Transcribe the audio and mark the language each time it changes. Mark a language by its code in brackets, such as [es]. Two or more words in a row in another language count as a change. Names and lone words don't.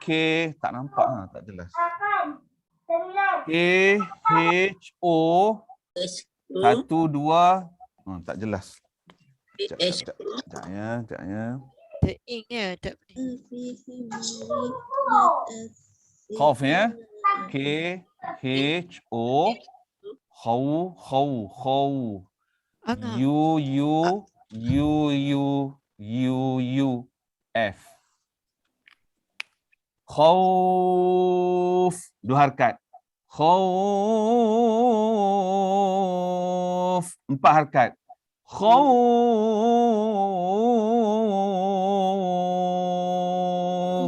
[ms] Tak nampak. Tak jelas. K-H-O 1, 2. Tak jelas. Sekejapnya. Ingat tak boleh. Khauf ya. K-H-O Khaw. U-U-F. Khauf. 2 harakat. Khauf. 4 harakat. Khauf.